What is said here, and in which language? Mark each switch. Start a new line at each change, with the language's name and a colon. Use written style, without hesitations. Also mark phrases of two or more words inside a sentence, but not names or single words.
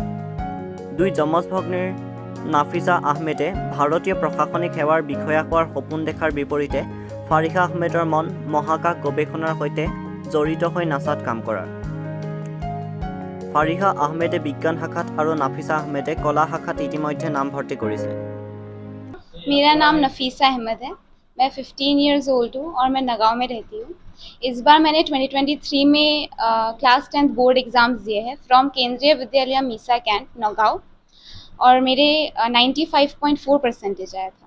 Assamese: দুই যমজ ভগ্নীৰ নাফিছা আহমেদে ভাৰতীয় প্ৰশাসনিক সেৱাৰ বিষয়া হোৱাৰ সপোন দেখাৰ বিপৰীতে ফাৰিহা আহমেদৰ মন মহাকাশ গৱেষণাৰ সৈতে জড়িত হৈ নাছাত কাম কৰাৰ। ফাৰিহা আহমেদে বিজ্ঞান শাখাত আৰু নাফিছা আহমেদে কলা শাখাত ইতিমধ্যে নামভৰ্তি কৰিছে।
Hindi: मेरा नाम नफीसा अहमद है। मैं 15
English: years old
Hindi: हूँ और मैं नगाँव में रहती हूँ। इस बार मैंने 2023 में
English: class 10th board exams
Hindi: दिए हैं फ्रॉम केंद्रीय विद्यालय मीसा कैंट नगाँव और मेरे 95.4 परसेंटेज आया था।